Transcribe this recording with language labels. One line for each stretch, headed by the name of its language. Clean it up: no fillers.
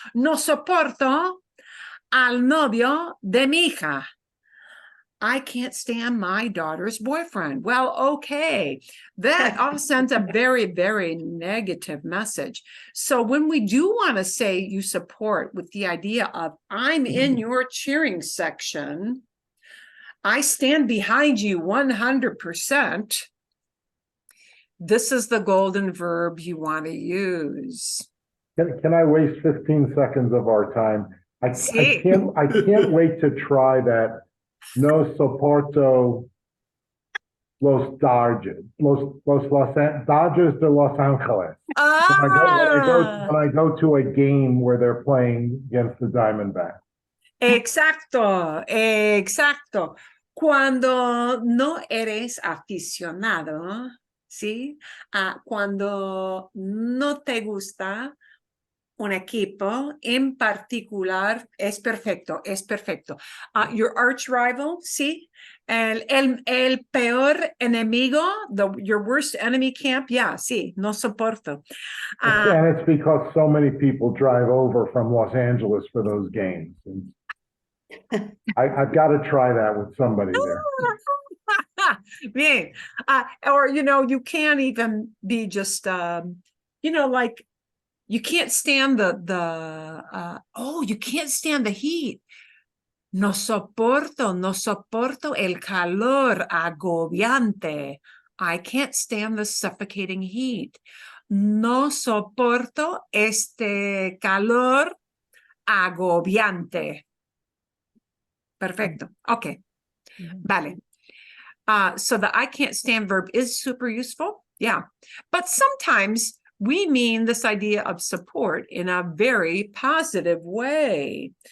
Spanish: No soporto al novio de mi hija.
English: I can't stand my daughter's boyfriend. Well, okay. That all sends a very, very negative message. So when we do want to say you support with the idea of I'm in your cheering section, I stand behind you 100%. This is the golden verb you want to use. Can I waste 15 seconds of our time? I
Spanish: Sí.
English: can't wait to try that.
Spanish: No soporto los Dodgers, Dodgers de Los Angeles.
English: When I go to a game where they're playing against the Diamondbacks.
Spanish: Exacto, exacto. Cuando no eres aficionado, ¿sí? Cuando no te gusta un equipo en particular, es perfecto, es perfecto.
English: Your arch rival, ¿sí?
Spanish: El peor enemigo,
English: your worst enemy camp, yeah, sí,
Spanish: no soporto.
English: And it's because so many people drive over from Los Angeles for those games. And I've got to try that with somebody there.
Spanish: Bien.
English: Or, you can't even be just, like, you can't stand you can't stand the heat.
Spanish: No soporto el calor agobiante.
English: I can't stand the suffocating heat.
Spanish: No soporto este calor agobiante. Perfecto. Okay. Vale.
English: So the I can't stand verb is super useful. Yeah. But sometimes we mean this idea of support in a very positive way.